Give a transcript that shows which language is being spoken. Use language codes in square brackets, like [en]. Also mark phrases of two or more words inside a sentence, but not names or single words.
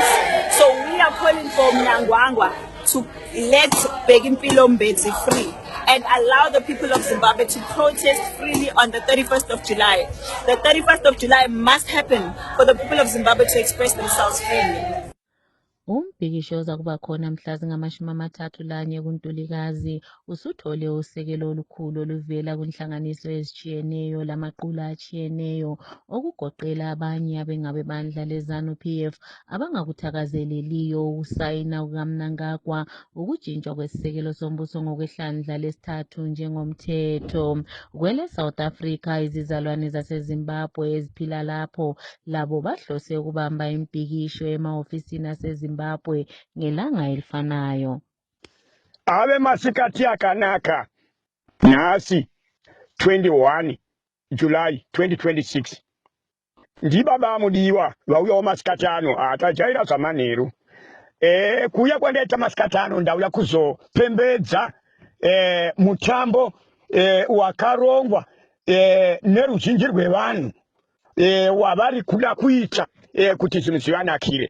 [en] So we are calling for Mnangagwa to let Bheki Mpilo Mbedzi free and allow the people of Zimbabwe to protest freely on the 31st of July. The 31st of July must happen for the people of Zimbabwe to express themselves freely. [nd] Umbhikisho ozakuba khona mhla zingama-31 kuNtulikazi usuthole usekelo olukhulu oluvela kwinhlanganiso ezitshiyeneyo lamaqula atshiyeneyo okugoqela abanye abengabebandla leZANU-PF abangakuthakazeleliyo ukusayina kukaMnangagwa ukujintshwa kwesisekelo sombuso ngokwehlandla lesithathu njengomthetho. Kwele South Africa, izizalwane zaseZimbabwe eziphila lapho labo bahlose ukubamba impikisho emahofisini aseZimbabwe ngelanga elifanayo. [sn] Ave masikati akanaka nasi 21 July 2026 ndibaba mudiwa vauya masikati ano atajaira zvamanheru kuya kwandaita masikati ano ndauya kuzopembedza mutambo wakarongwa neruzhinji rwevanhu wavari kuda kuita kuti zvinhu zvivanakire.